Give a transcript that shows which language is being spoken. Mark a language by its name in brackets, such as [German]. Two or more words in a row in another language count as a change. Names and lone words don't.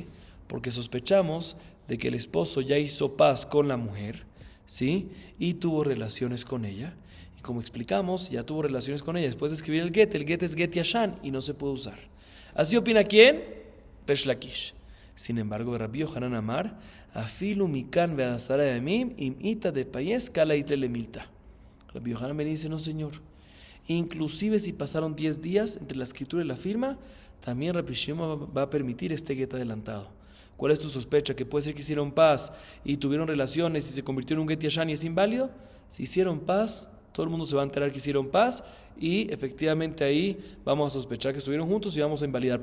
[Spanish] Porque sospechamos de que el esposo ya hizo paz con la mujer, ¿sí? Y tuvo relaciones con ella. Y como explicamos, ya tuvo relaciones con ella después de escribir el get es [Hebrew] גט ישן [Spanish] y no se puede usar. ¿Así opina quién? Resh Lakish. Sin embargo, [Hebrew] רבי יוחנן אמר אפילו מכאן ועשרה ימים אם איתא דפייס קלא איתליה למילתא. [Spanish] Rabbi Yohanan me dice, no señor, inclusive si pasaron 10 días entre la escritura y la firma, también Rabbi Shimon va a permitir este get adelantado. ¿Cuál es tu sospecha? ¿Que puede ser que hicieron paz y tuvieron relaciones y se convirtió en un [Hebrew] גט ישן [Spanish] y es inválido? Si hicieron paz, todo el mundo se va a enterar que hicieron paz y efectivamente ahí vamos a sospechar que estuvieron juntos y vamos a invalidar.